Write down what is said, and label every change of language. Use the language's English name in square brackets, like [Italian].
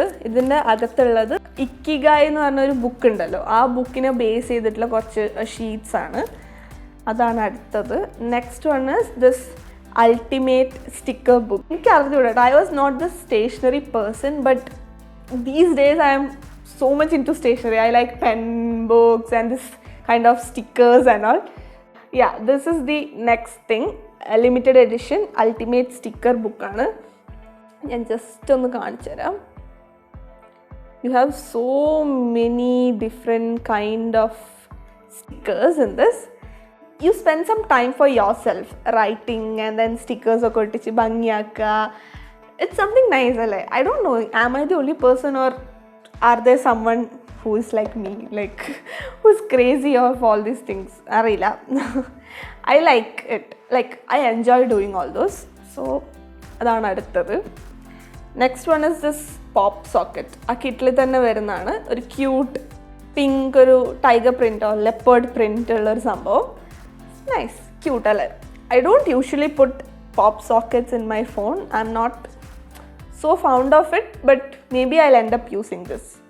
[Malayalam] ഇതിൻ്റെ അകത്തുള്ളത് ഇക്കിഗായ് എന്ന് പറഞ്ഞൊരു ബുക്ക് ഉണ്ടല്ലോ, ആ ബുക്കിനെ ബേസ് ചെയ്തിട്ടുള്ള കുറച്ച് ഷീറ്റ്സ് ആണ്. അതാണ് അടുത്തത്. [English] Next one is this ultimate sticker book. [Malayalam] എനിക്ക് അറിഞ്ഞൂടാ, [English] I was not the stationery person, but these days I am so much into stationery. I like pen books and this kind of stickers and all. Yeah, this is the next thing. A limited edition ultimate sticker book ആണ്. [Malayalam] ഞാൻ just ഒന്ന് കാണിച്ചു തരാം. [English] You have so many different kind of stickers in this. You spend some time for yourself writing and then stickers ഒക്കെ [Malayalam] ഒട്ടിച്ച് ഭംഗിയാക്കുക. [English] It's something nice അല്ലേ. I don't know, am I the only person or are there someone who is like me, like who's crazy of all these things? Arila. I like it. Like I enjoy doing all those. So [Malayalam] adana aduttadu. [English] Next one is this pop socket. [Malayalam] ആ കിറ്റിൽ തന്നെ വരുന്നതാണ്. ഒരു cute pink ഒരു tiger print or leopard print ഉള്ളൊരു സംഭവം. [English] Nice, cute അല്ലേ. I don't usually put pop sockets in my phone. I'm not so fond of it, but maybe I'll end up using this.